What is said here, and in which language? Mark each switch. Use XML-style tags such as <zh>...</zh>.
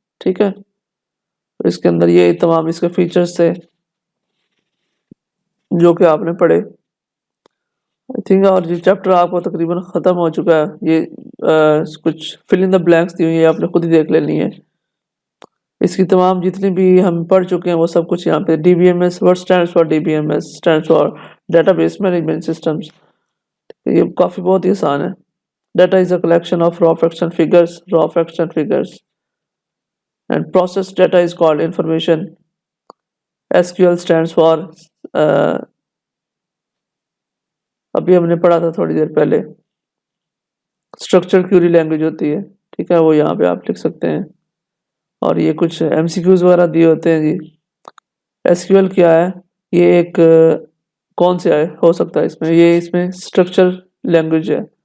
<ur>ٹھیک ہے، اس کے اندر یہ تمام اس کے فیچرز تھے جو کہ آپ نے پڑھے. آئی تھنک اور یہ چیپٹر آپ کو تقریباً ختم ہو چکا ہے. یہ کچھ فل ان دا بلینکس دی ہوئی ہیں، آپ نے خود ہی دیکھ لینی ہے. اس کی تمام جتنی بھی ہم پڑھ چکے ہیں وہ سب کچھ یہاں پہ.</ur> <en>DBMS what stands for DBMS stands for database management systems.</en> <ur>یہ کافی بہت ہی آسان ہے.</ur> <en>Data is a collection of raw fractional figures and processed data is called information. SQL stands for</en> <ur>ابھی ہم نے پڑھا تھا تھوڑی دیر پہلے، اسٹرکچر کیوری لینگویج ہوتی ہے. ٹھیک ہے، وہ یہاں پہ آپ لکھ سکتے ہیں. اور یہ کچھ MCQs وغیرہ دیے ہوتے ہیں. جی SQL کیا ہے؟ یہ ایک کون سے ہو سکتا ہے اس میں؟ یہ اس میں اسٹرکچر لینگویج ہے.</ur>